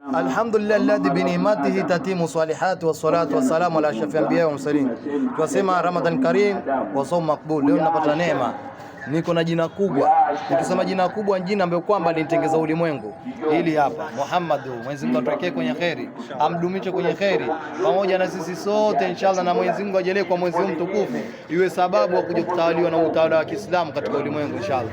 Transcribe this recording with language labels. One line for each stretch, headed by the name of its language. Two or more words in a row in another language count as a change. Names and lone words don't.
Arabic: الحمد لله الذي بنعمته تتم الصالحات والصلاة والسلام على أشرف الأنبياء والمرسلين.
Swahili: Tunasema
Arabic: رمضان كريم وصوم مقبول.
Swahili: Leo napata neema, niko na jina kubwa. Nikisema jina kubwa ni jina ambayo kwamba linitengeza ulimwengu. Hili hapa Muhammad, Mwenyezi Mungu atuwekee kwenye kheri, amdumishe kwenye kheri pamoja na sisi sote inshallah, na Mwenyezi Mungu ajalie kwa mwezi huu mtukufu iwe sababu ya kuja kutawaliwa na utawala wa Kiislamu katika ulimwengu inshallah.